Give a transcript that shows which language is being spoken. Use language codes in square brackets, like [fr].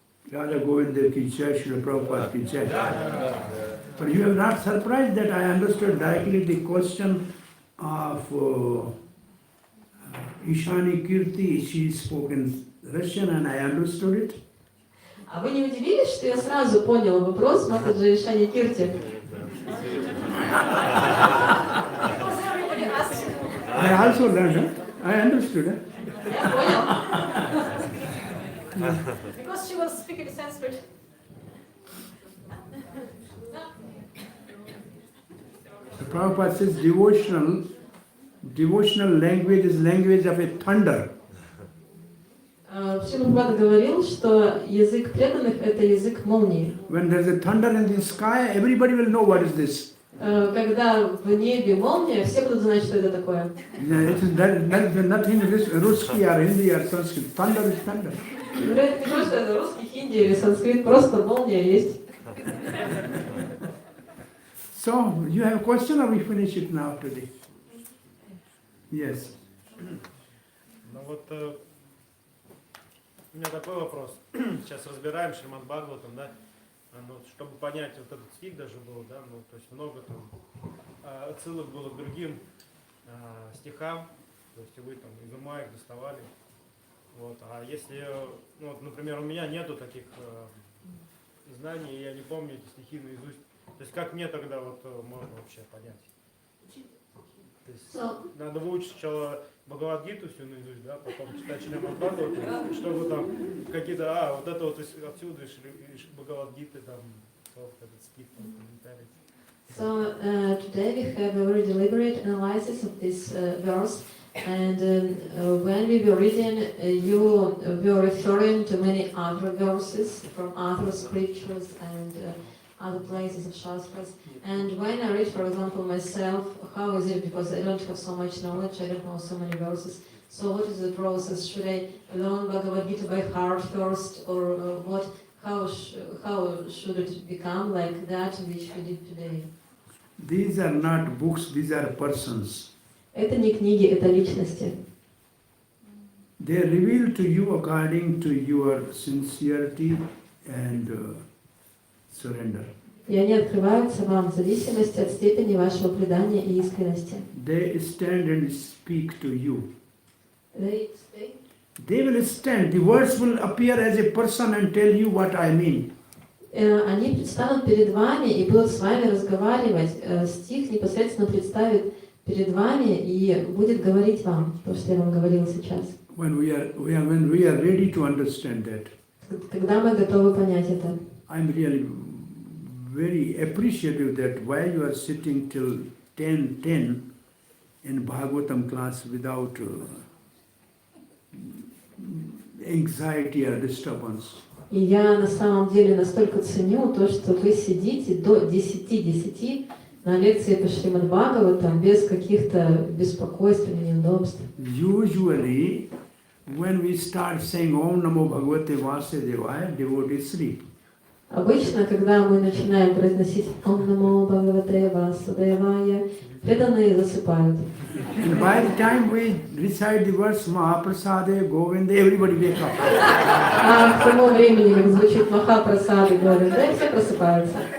[hi] Radha Govinda ki jai, Srila Prabhupada ki jai. [en] But you are not surprised that I understood directly the question of Ishani Kirti. She spoke in Russian and I understood it. [ru] А вы не удивились, что я сразу поняла вопрос Матаджи Ишани Кирти? [en] I also learned, I understood. [ru] Я понял. [en] Because she was speaking Sanskrit. Prabhupada says devotional language is language of a thunder. [ru] Шримад говорил, что язык преданных – это язык молнии. [en] When there is a thunder in the sky, everybody will know what is this. [ru] Когда в небе молния, все будут знать, что это такое. [en] It is nothing Ruski or Hindi or Sanskrit. Thunder is thunder. [ru] Это не просто это русский, хинди или санскрит, просто молния есть. [en] So, you have a question or we finish it now today? Yes. [ru] Ну вот у меня такой вопрос. Сейчас разбираем Шримад Бхагаватам, да? Ну, чтобы понять вот этот стих даже был, да, ну то есть много там отсылок было к другим стихам, то есть вы там из ума их доставали. Вот. А если, ну, вот, например, у меня нету таких знаний, и я не помню эти стихи наизусть, то есть как мне тогда вот можно вообще понять? То есть надо выучить сначала Бхагавадгиту всю наизусть, да, потом читать Шримад Бхагаватам, чтобы там какие-то, вот это вот отсюда из Бхагавадгиты, там, вот этот стих, там, комментарий. [en] So today we have a very deliberate analysis of this verse, and when we were reading, you were referring to many other verses from other scriptures and other places of shastras. And when I read, for example, myself, how is it? Because I don't have so much knowledge, I don't know so many verses. So what is the process? Should I learn Bhagavad Gita by heart first, or what? How should it become like that which we did today? These are not books, these are persons. [ru] Это не книги, это личности. [en] They are revealed to you according to your sincerity and surrender. [ru] И они открываются вам в зависимости от степени вашего предания и искренности. [en] They stand and speak to you. They speak. They will stand. The words will appear as a person and tell you what I mean. [ru] Они предстанут перед вами и будут с вами разговаривать. Стих непосредственно представит перед вами и будет говорить вам то, что я вам говорила сейчас. [en] When we are ready to understand that. [ru] Когда мы готовы понять это. [en] I'm really very appreciative that while you are sitting till 10:10 in Bhagavatam class without anxiety or disturbance. [ru] И я на самом деле настолько ценю то, что вы сидите до 10:10 на лекции по Шримад Бхагаватам без каких-то беспокойств или неудобств. [en] Usually, when we start saying Om Namo Bhagavate Vasudevaya, devotees sleep. [ru] Обычно, когда мы начинаем произносить Ом Намо Бхагавате Васудевая, преданные засыпают. [en] And by the time we recite the verse Mahaprasade Govinda, everybody wake up. [ru] А к тому времени, как звучит Махапрасад и Говинда, все просыпаются.